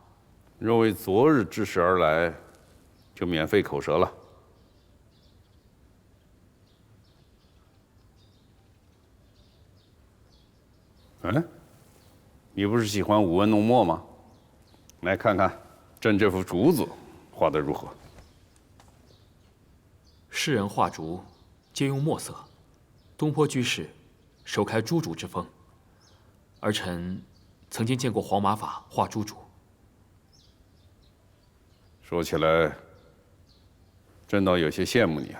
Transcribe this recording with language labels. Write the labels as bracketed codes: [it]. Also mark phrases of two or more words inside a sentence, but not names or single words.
[zh] 若为昨日之事而来，就免费口舌了。嗯，你不是喜歡舞文弄墨嗎？來看看朕這幅竹子畫得如何？世人畫竹，皆用墨色。東坡居士首開朱竹之風。兒臣曾經見過黃馬法畫朱竹。說起來，朕倒有些羨慕你啊。